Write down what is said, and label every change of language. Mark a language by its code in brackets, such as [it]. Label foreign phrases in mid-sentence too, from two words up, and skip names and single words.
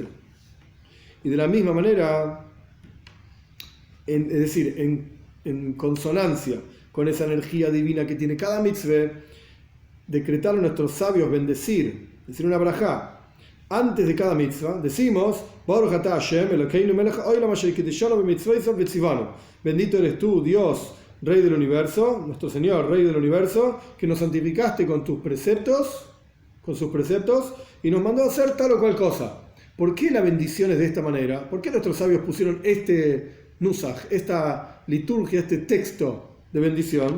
[es] Y de la misma manera, es decir, en consonancia con esa energía divina que tiene cada mitzvah, decretaron nuestros sabios decir una brajá. Antes de cada mitzvah decimos [he] ברוך אתה ה' אלקינו מלך העולם אשר קדשנו במצותיו וצונו. [es] Bendito eres tú, Dios, Rey del universo, nuestro Señor, Rey del universo, que nos santificaste con tus preceptos, con sus preceptos, y nos mandó a hacer tal o cual cosa. ¿Por qué la bendición es de esta manera? ¿Por qué nuestros sabios pusieron este nusach, esta liturgia, este texto de bendición?